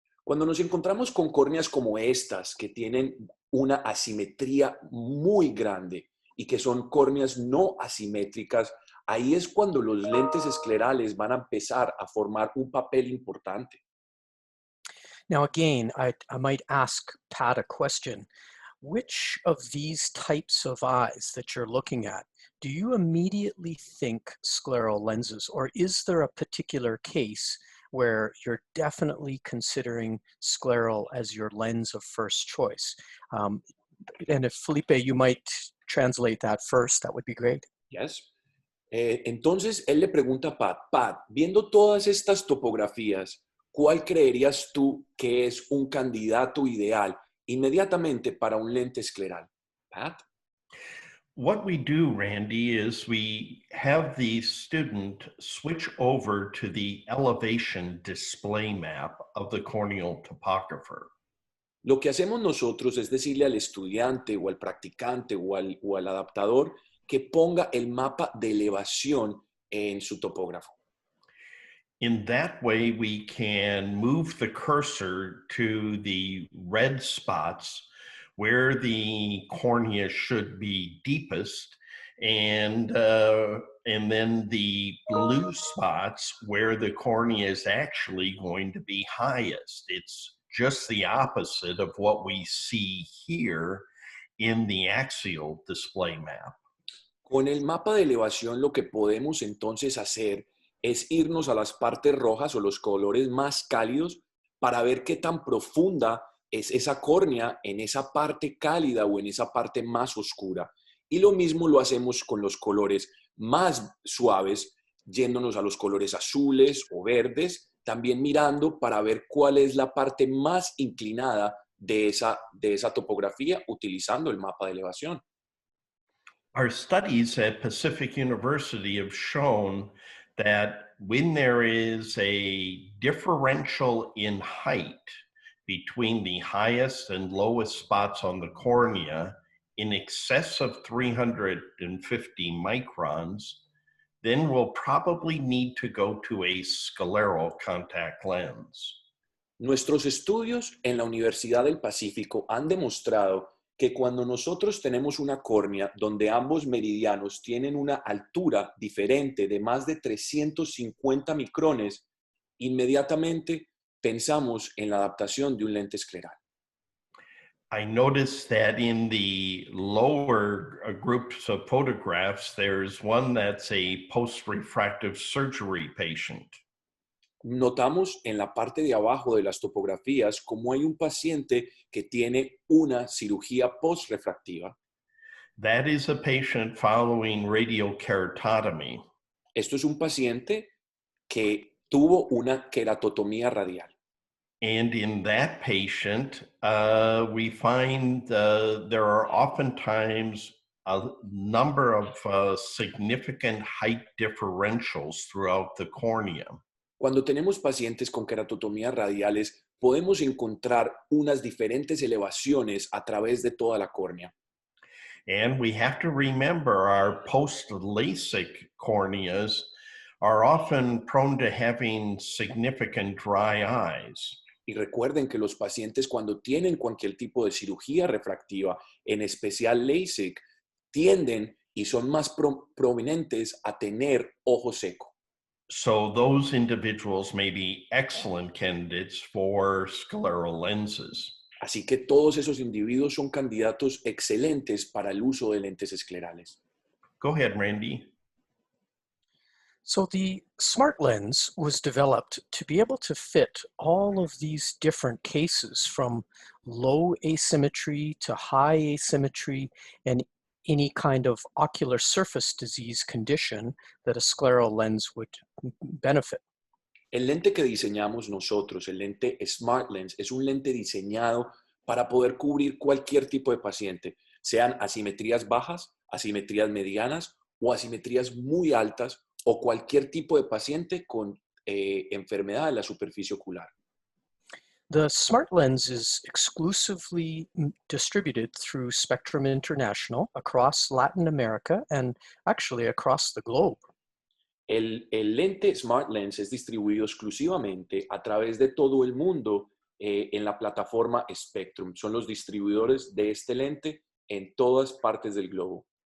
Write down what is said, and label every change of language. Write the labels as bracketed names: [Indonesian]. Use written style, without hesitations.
[Spanish] Cuando nos encontramos con córneas como estas, que tienen una asimetría muy grande y que son córneas no asimétricas, ahí es cuando los lentes esclerales van a empezar a formar un papel importante. [English] Now, again, I might ask Pat a question. Which of these types of eyes that you're looking at, do you immediately think scleral lenses, or is there a particular case where you're definitely considering scleral as your lens of first choice? And if Felipe, you might translate that first, that would be great. Yes. [Spanish] Entonces, él le pregunta a Pat, viendo todas estas topografías, ¿cuál creerías tú que es un candidato ideal inmediatamente para un lente escleral? [English] Pat? What we do, Randy, is we have the student switch over to the elevation display map of the corneal topographer. [Spanish] Lo que hacemos nosotros es decirle al estudiante o al practicante o al adaptador que ponga el mapa de elevación en su topógrafo. [English] In that way, we can move the cursor to the red spots where the cornea should be deepest, and then the blue spots where the cornea is actually going to be highest. It's just the opposite of what we see here in the axial display map. [Spanish] Con el mapa de elevación lo que podemos entonces hacer es irnos a las partes rojas o los colores más cálidos para ver qué tan profunda es esa córnea en esa parte cálida o en esa parte más oscura. Y lo mismo lo hacemos con los colores más suaves, yéndonos a los colores azules o verdes, también mirando para ver cuál es la parte más inclinada de esa topografía utilizando el mapa de elevación. [English] Our studies at Pacific University have shown that when there is a differential in height between the highest and lowest spots on the cornea in excess of 350 microns, then we'll probably need to go to a scleral contact lens. [Spanish] Nuestros estudios en la Universidad del Pacífico han demostrado que cuando nosotros tenemos una córnea donde ambos meridianos tienen una altura diferente de más de 350 micrones, inmediatamente pensamos en la adaptación de un lente escleral. [English] I noticed that in the lower groups of photographs, there's one that's a post-refractive surgery patient. [Spanish] Notamos en la parte de abajo de las topografías como hay un paciente que tiene una cirugía postrefractiva. [English] That is a patient following radiokeratotomy. [Spanish] Esto es un paciente que tuvo una queratotomía radial. [English] And in that patient, we find there are oftentimes a number of significant height differentials throughout the cornea. [Spanish] Cuando tenemos pacientes con queratotomías radiales, podemos encontrar unas diferentes elevaciones a través de toda la córnea. [English] And we have to remember our post-LASIK corneas are often prone to having significant dry eyes. [Spanish] Y recuerden que los pacientes cuando tienen cualquier tipo de cirugía refractiva, en especial LASIK, tienden y son más prominentes a tener ojo seco. [English] So those individuals may be excellent candidates for scleral lenses. [Spanish] Así que todos esos individuos son candidatos excelentes para el uso de lentes esclerales. [English] Go ahead, Randy. So the smart lens was developed to be able to fit all of these different cases from low asymmetry to high asymmetry and any kind of ocular surface disease condition that a scleral lens would benefit. [Spanish] El lente que diseñamos nosotros, el lente Smart Lens, es un lente diseñado para poder cubrir cualquier tipo de paciente, sean asimetrías bajas, asimetrías medianas o asimetrías muy altas o cualquier tipo de paciente con enfermedad de la superficie ocular. [English] The smart lens is exclusively distributed through Spectrum International across Latin America and actually across the globe. [Spanish] El lente Smart Lens es distribuido exclusivamente a través de todo el mundo en la plataforma Spectrum. Son los distribuidores de este lente en todas partes del globo.